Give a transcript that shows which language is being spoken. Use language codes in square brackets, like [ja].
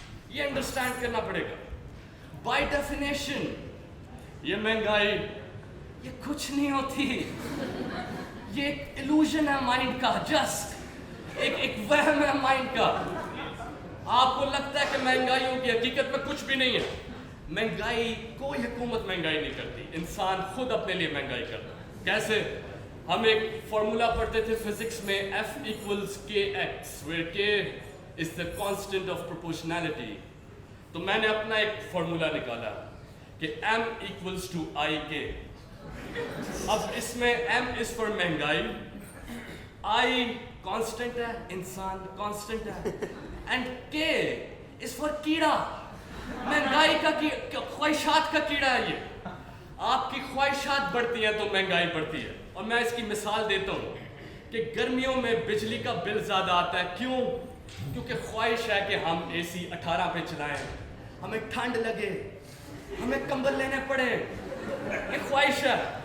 [ur] یہ انڈرسٹینڈ کرنا پڑے گا. بائی ڈیفینیشن یہ مہنگائی یہ کچھ نہیں ہوتی. یہ ایک ایلوژن ہے مائنڈ کا, جسٹ ایک وہم ہے مائنڈ کا. آپ کو لگتا ہے کہ مہنگائی ہوگی, حقیقت میں کچھ بھی نہیں ہے. مہنگائی کوئی حکومت مہنگائی نہیں کرتی, انسان خود اپنے لیے مہنگائی کرتا ہے. کیسے؟ ہم ایک فارمولا پڑھتے تھے فزکس میں, [en] F equals kx where k is the constant of proportionality. [ur] تو میں نے اپنا ایک فارمولا نکالا کہ [en] M equals to IK. اب اس میں M is for مہنگائی, I constant ہے, انسان constant ہے, and K is for کیڑا. [ur] مہنگائی کا خواہشات کا کیڑا ہے یہ. آپ کی خواہشات بڑھتی ہیں تو مہنگائی بڑھتی ہے. اور میں اس کی مثال دیتا ہوں کہ گرمیوں میں بجلی کا بل زیادہ آتا ہے. کیوں؟ کیونکہ خواہش ہے کہ ہم AC 18 پہ چلائیں, ہمیں ٹھنڈ لگے, ہمیں کمبل لینے پڑے. یہ خواہش ہے.